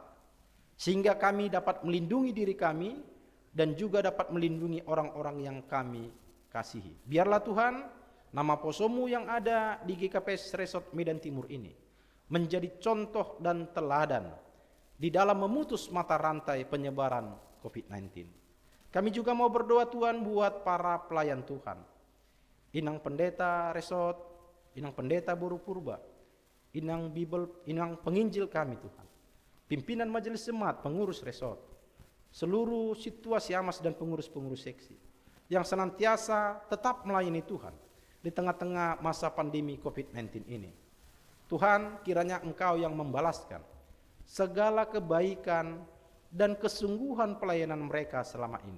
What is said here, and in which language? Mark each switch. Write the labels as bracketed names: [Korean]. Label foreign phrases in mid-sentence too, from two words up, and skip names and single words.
[Indonesian] Sehingga kami dapat melindungi diri kami dan juga dapat melindungi orang-orang yang kami kasihi. Biarlah Tuhan, nama Poso-Mu yang ada di GKP Resort Medan Timur ini menjadi contoh dan teladan di dalam memutus mata rantai penyebaran COVID-19. Kami juga mau berdoa Tuhan buat para pelayan Tuhan. Inang Pendeta Resort, Inang Pendeta Boru Purba, Inang penginjil kami Tuhan. Pimpinan majelis jemaat, pengurus resort, seluruh situasi amas dan pengurus-pengurus seksi yang senantiasa tetap melayani Tuhan di tengah-tengah masa pandemi COVID-19 ini. Tuhan, kiranya Engkau yang membalaskan segala kebaikan dan kesungguhan pelayanan mereka selama ini.